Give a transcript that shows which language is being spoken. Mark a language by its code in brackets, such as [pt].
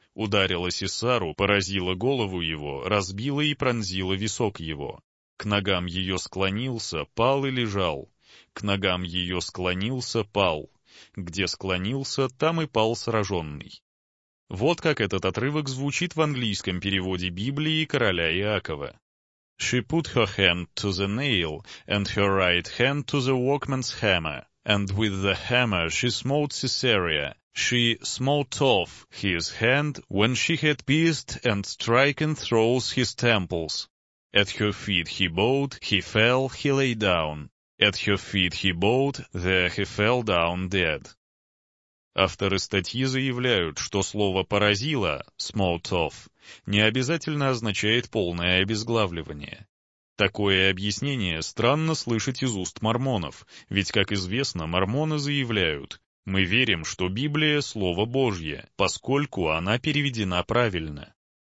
[ru] Ударила Сесару, поразила голову его, разбила и пронзила висок его. К ногам ее склонился, пал и лежал. К ногам ее склонился, пал. Где склонился, там и пал сраженный». Вот как этот отрывок звучит в английском переводе Библии короля Иакова. [en] «She put her hand to the nail, and her right hand to the workman's hammer. And with the hammer she smote Caesarea, she smote off his hand when she had pierced and striken through his temples. At her feet he bowed, he fell, he lay down. At her feet he bowed, there he fell down dead». [ru] Авторы статьи заявляют, что слово «поразило» [en] «smote off» [ru] не обязательно означает полное обезглавливание. Такое объяснение странно слышать из уст мормонов, ведь, как известно, мормоны заявляют: «Мы верим, что Библия — Слово Божье, поскольку она переведена правильно».